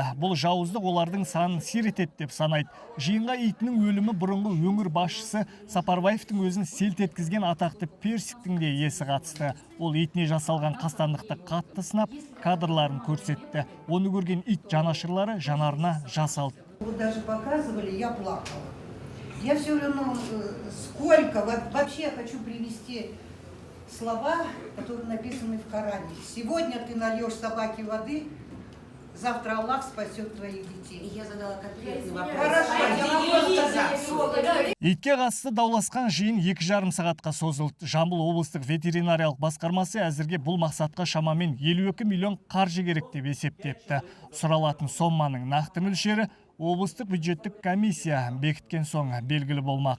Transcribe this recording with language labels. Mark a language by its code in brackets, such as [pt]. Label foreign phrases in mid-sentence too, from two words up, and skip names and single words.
[kk] Бұл жауыздық олардың санын сиретеді деп санайды. Жиынға итінің өлімі бұрынғы өңір басшысы Сапарбаевтың өзін селт еткізген атақты Персиктің де есі қатысты. Ол итіне жасалған қастандықты қатты сынап, кадрларын көрсетті. Оны көрген ит жанашырлары жанарына жас алды. [ru] Вот даже показывали, я плакала. Я все равно сколько, вообще я хочу привести слова, которые написаны в Коране. Сегодня ты нальешь собаке воды, завтра Аллах спасет твоих детей. Я задала конкретный вопрос. Хорошо, я могу сказать. [kk] Итке қатысты дауласқан жиын 2,5 сағатқа созылды. Жамбыл облыстық ветеринариялық басқармасы әзірге бұл мақсатқа шамамен 52 миллион қаржы керек деп есептепті. Сұралатын соманың нақты мөлшері облыстық бюджеттік комиссия бекіткен соң белгілі болмақ.